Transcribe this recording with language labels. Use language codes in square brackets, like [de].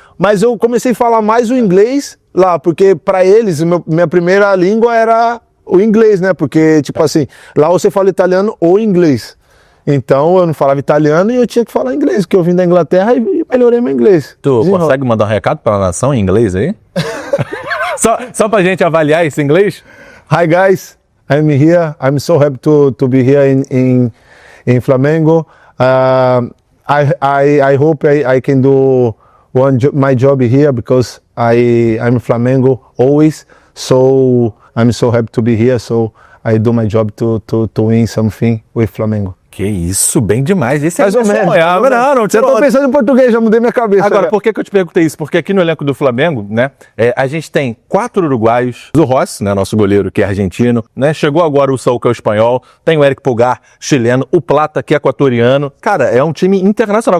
[pt] Mas eu comecei a falar mais o inglês lá, porque pra eles, minha primeira língua era o inglês, né? Porque, tipo assim, lá você fala italiano ou inglês. Então eu não falava italiano e eu tinha que falar inglês, porque eu vim da Inglaterra e melhorei meu inglês. Tu consegue mandar um recado pra nação em inglês aí? só pra gente avaliar esse inglês? [en] Hi guys, I'm here. I'm so happy to be here in Flamengo. I hope I can do my job here because I'm Flamengo always. So I'm so happy to be here. So I do my job to win something with Flamengo. [pt] Que isso, bem demais. Esse Mais ou menos. Não, eu tô pensando em português, já mudei minha cabeça. Agora, por que eu te perguntei isso? Porque aqui no elenco do Flamengo, né, a gente tem 4 uruguaios, o Rossi, né, nosso goleiro, que é argentino, né, chegou agora o Saul, que é o espanhol, tem o Eric Pulgar, chileno, o Plata, que é equatoriano. Cara, é um time internacional.